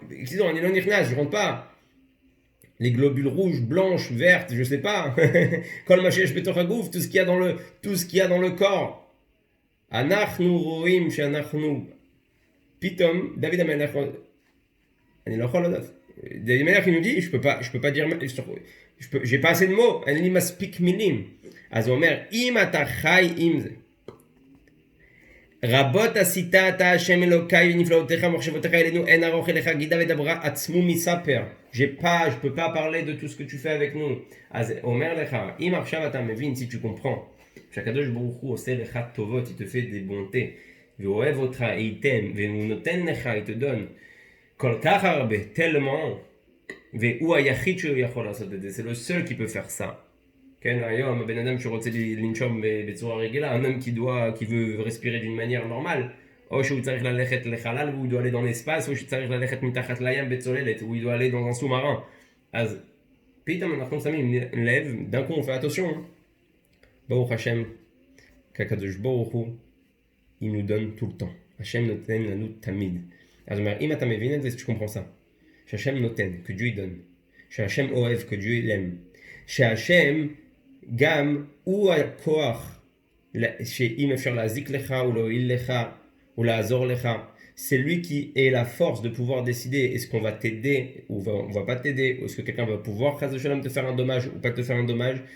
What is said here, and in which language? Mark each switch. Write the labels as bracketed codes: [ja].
[fr] Disons, [he] אני לא נכנס, [fr] je rentre pas. Les globules rouges, blanches, vertes, je sais pas. [he] כל מה שיש בתוך הגוף, [fr] tout ce qu'il y a dans le corps. [he] אנחנו רואים שאנחנו, פתאום, דוד המלך, אני לא יכול לדעת. [fr] דוד המלך, il nous dit, je peux pas dire, j'ai pas assez de mots, [he] אין לי מספיק מילים. אז הוא אומר, אם אתה חי עם זה, רבות עשית אתה השם אלוקיי ונפלאותיך ומחשבותיך אלינו, אין ארוך אליך גידה ודברה עצמו מספר. [fr] je peux pas parler de tout ce que tu fais avec nous. [he] אז הוא אומר לך, אם עכשיו אתה מבין, [fr] si tu comprends, [he] שהקדוש ברוך הוא עושה לך טובות, [fr] il te fait des bontés, [he] ואוהב אותך, ייתן, והוא נותן לך, [fr] il te donne, [he] כל כך הרבה, [fr] tellement, [he] והוא היחיד שהוא יכול לעשות את זה, [fr] c'est le seul qui peut faire ça. [he] כן, היום הבן אדם שרוצה לנשום בצורה רגילה, [fr] un homme qui veut respirer d'une manière normale, [he] או שהוא צריך ללכת לחלל והוא [fr] doit aller dans l'espace, [he] או שצריך ללכת מתחת לים בצוללת, [fr] ou il doit aller dans un sous-marin. [he] אז פתאום אנחנו שמים לב, [fr] d'un coup on fait attention, [he] ברוך השם, כקדוש ברוך הוא, [fr] il nous donne tout le temps. [he] השם נותן לנו תמיד. אז הוא אומר, אם אתה מבין את זה, [fr] tu comprends ça. [he] שהשם נותן, [fr] que Dieu donne. [he] שהשם אוהב, [fr] que Dieu l'aime. [he] שהשם גם הוא הכוח שאם אפשר להזיק לך או להועיל לך [fr] ou [he] לעזור לך, [fr] c'est lui qui est la force de pouvoir décider est-ce qu'on va t'aider ou on va pas t'aider, ou est-ce que quelqu'un va pouvoir te faire un dommage ou pas te faire un dommage.